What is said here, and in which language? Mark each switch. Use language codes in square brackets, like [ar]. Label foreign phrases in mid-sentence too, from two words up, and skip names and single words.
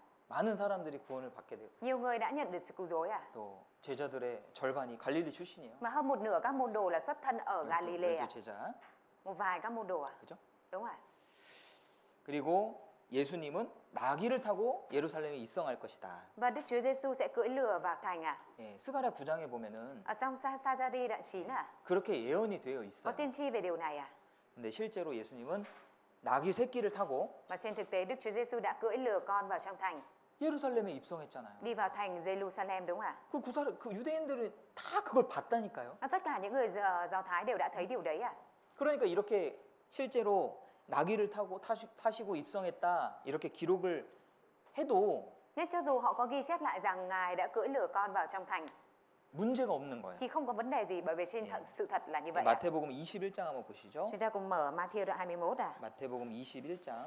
[ko] 많은 사람들이 구원을 받게 되고 [vi] Nhiều người đã nhận được sự cứu rỗi à? [ko] 또 제자들의 절반이 갈릴리 출신이에요. [vi] Mà hơn một nửa các môn đồ là xuất thân ở Galilee à? [ko] 제자. [vi] Một vài các môn đồ à? [ko] 그죠? [vi] Đúng rồi. [ko] 그리고 예수님은 나귀를 타고 예루살렘에 입성할 것이다. [vi] Và Đức Chúa Giêsu sẽ cưỡi lừa vào thành à? [ko] 예, 스가랴 9장에 보면은 [vi] Ở trong Sa-sa-ra-ri đoạn 9 à? [ko] 그렇게 예언이 되어 [vi] Có [ko] 있어요. [vi] tiên tri về điều này à? [ko] 근데 실제로 예수님은 나귀 새끼를 타고 [vi] Và trên thực tế Đức Chúa Giêsu đã cưỡi lừa con vào trong thành, [ko] 예루살렘에 입성했잖아요. [vi] đi vào thành Jerusalem đúng không ạ? [ko] 그 유대인들은 다 그걸 봤다니까요. [vi] Tất cả những người Do Thái đều đã thấy điều đấy à? [ko] 그러니까 이렇게 실제로 나귀를 타고 타시고 입성했다 이렇게 기록을 해도 [vi] Nhất cho dù họ có ghi chép lại rằng Ngài đã cưỡi lừa con vào trong thành [ko] 문제가 없는 거예요. [vi] thì không có vấn đề gì bởi vì sự thật là như vậy ạ. [ko] 마태복음 21장 한번 보시죠. [vi] Chúng ta cùng mở Matthew đoạn 21 à? [ko] 마태복음 21장